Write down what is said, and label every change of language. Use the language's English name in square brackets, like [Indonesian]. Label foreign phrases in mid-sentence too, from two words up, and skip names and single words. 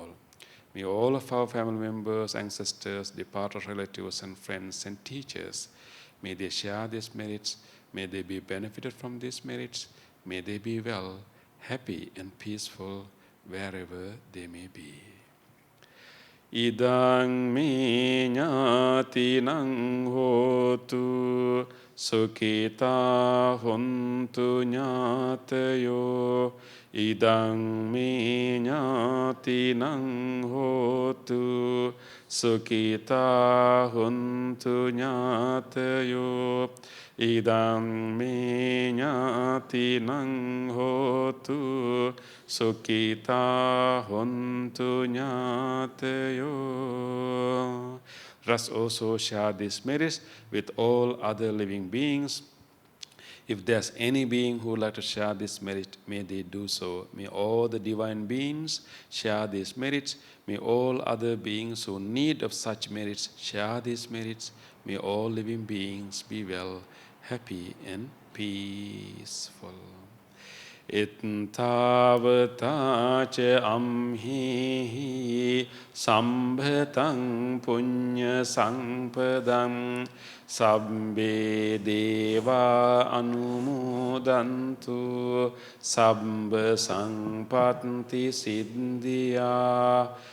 [English] May all of our family members, ancestors, departed relatives, and friends and teachers, may they share these merits, may they be benefited from these merits, may they be well, happy, and peaceful wherever they may be. [Pali] Idang me ñātinang hotu sukhita hontu ñātayo. Idang me ñātinang hotu sukhita hontu ñātayo. Idang me ñātinang hotu sukhita hontu ñātayo. [English] Let us also share these merits with all other living beings. If there's any being who would like to share this merit, may they do so. May all the divine beings share these merits. May all other beings who need of such merits share these merits. May all living beings be well, happy, and peaceful. [Pali] ittavataca amhihi sambhatang punya sampadam sabbe deva anumodantu sabba sampatti siddhya